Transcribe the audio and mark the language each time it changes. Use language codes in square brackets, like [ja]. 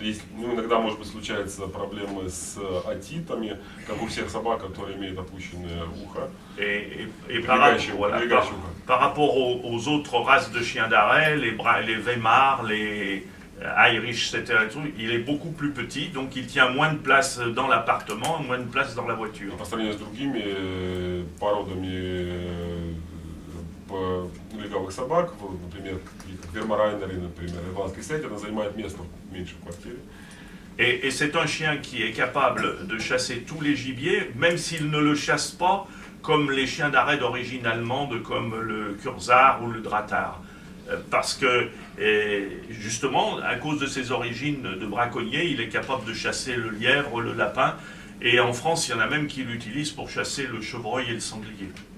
[ru] Есть, ну, иногда, может быть, случаются проблемы с отитами, как у всех собак, которые имеют опущенное ухо. [fr] Et par rapport aux autres races de chiens d'arrêt, les Weimar, les Irish, etc., il est beaucoup plus petit, donc il tient moins de place dans l'appartement, moins de place dans la voiture. [ru] По сравнению с другими породами леговых собак, например, как Вермарайнеры, например, ирландский сеттер, она занимает место меньше в квартире. [fr] Et c'est un chien qui est capable de chasser tous les gibiers, même s'il ne le chasse pas comme les chiens d'arrêt d'origine allemande, comme le Kurzar ou le Drahthaar. Parce que, justement, à cause de ses origines de braconnier, il est capable de chasser le lièvre, le lapin, et en France, il y en a même qui l'utilisent pour chasser le chevreuil et le sanglier.